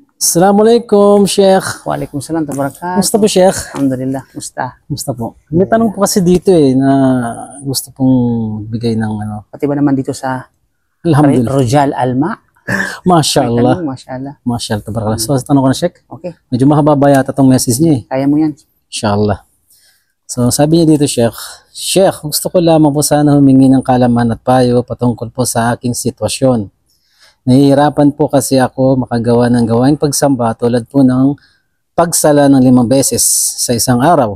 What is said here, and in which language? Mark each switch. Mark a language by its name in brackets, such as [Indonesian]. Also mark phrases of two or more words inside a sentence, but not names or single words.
[Arabic] Assalamualaikum, Sheikh. Waalaikumsalam wabarakatuh. [Filipino] Musta po, Sheikh? Alhamdulillah, musta? Musta po? May tanong po kasi dito na gusto pong bigay ng ano. Pati ba naman dito sa Alhamdulillah. Rojal Alma? [Arabic] Masya Allah. Masya Allah. Masya Allah, tabarakallah. [Filipino] So, tanong ko na, Sheikh. Okay, Medyo mahaba yata tong message niya eh. kaya mo yan. Inshallah. So, sabi niya dito, Sheikh. Sheikh, gusto ko lamang po sana humingi ng kalaman at payo patungkol po sa aking sitwasyon. Nahihirapan po kasi ako makagawa ng gawaing pagsamba tulad po ng pagsala ng 5 beses sa isang araw.